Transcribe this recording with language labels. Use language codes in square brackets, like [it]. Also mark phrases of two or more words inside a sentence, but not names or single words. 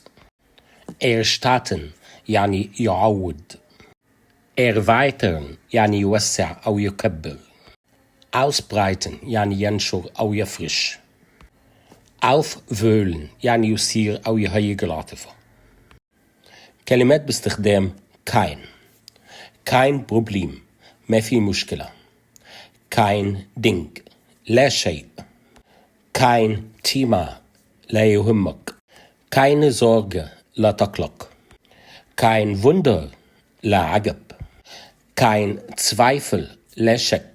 [ar] erstatten يعني يعوض. erweitern يعني يوسع أو يكبر. ausbreiten يعني ينشر أو يفرش. aufwühlen يعني يثير أو يهيج العاطفة. كلمات باستخدام kein. [de] kein Problem [ar] ما في مشكلة. [de] kein Ding [ar] لا شيء. [de] kein Thema [ar] لا يهمك. [de] keine Sorge [ar] لا تقلق. [de] kein Wunder [ar] لا عجب. [de] kein Zweifel [ar] لا شك.